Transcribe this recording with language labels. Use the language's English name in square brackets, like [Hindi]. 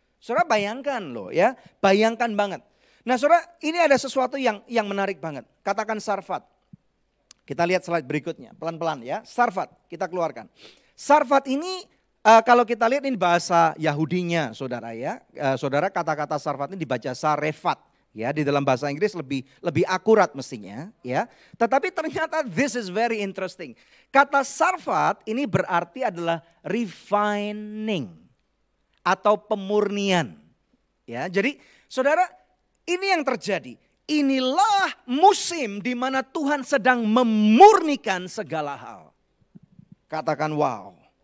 [Indonesian] Saudara bayangkan loh ya, bayangkan banget. Nah saudara, ini ada sesuatu yang menarik banget. Katakan Sarfat. Kita lihat slide berikutnya, pelan-pelan ya. Sarfat, kita keluarkan. Sarfat ini kalau kita lihat ini bahasa Yahudinya saudara ya. Saudara kata-kata Sarfat ini dibaca Sarefat. Ya, di dalam bahasa Inggris lebih akurat mestinya ya. Tetapi ternyata [English] this is very interesting. [Indonesian] Kata Sarfat ini berarti adalah refining atau pemurnian. Ya, jadi saudara, ini yang terjadi. Inilah musim di mana Tuhan sedang memurnikan segala hal. Katakan wow.